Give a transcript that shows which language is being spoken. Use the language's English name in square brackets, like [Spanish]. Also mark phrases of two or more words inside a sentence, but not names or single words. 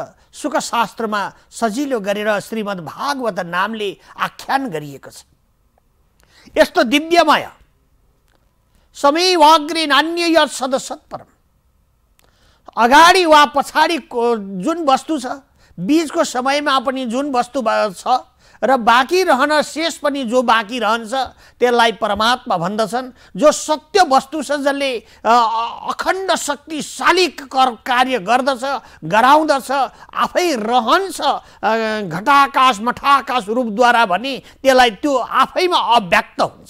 [Nepali] सुखशास्त्रमा सजिलो गरेर श्रीमद् भागवत नामले आख्यान गरिएको छ। यस्तो दिव्यमय समयवाग्रे [Sanskrit] नान्य यत् सत्परम [Nepali] अगाडि वा पछाडिको जुन वस्तु छ बीचको समयमा पनि जुन वस्तु छ र बाँकी रहन शेष पनि जो बाँकी रहन्छ त्यसलाई परमात्मा भन्दछन्। जो सत्य वस्तु छ, जसले अखण्ड शक्तिशाली कार्य गर्दछ, गराउँदछ, आफै रहन्छ घटाकाश मठाकाश रूपद्वारा भने त्यसलाई त्यो आफैमा अव्यक्त हुन्छ।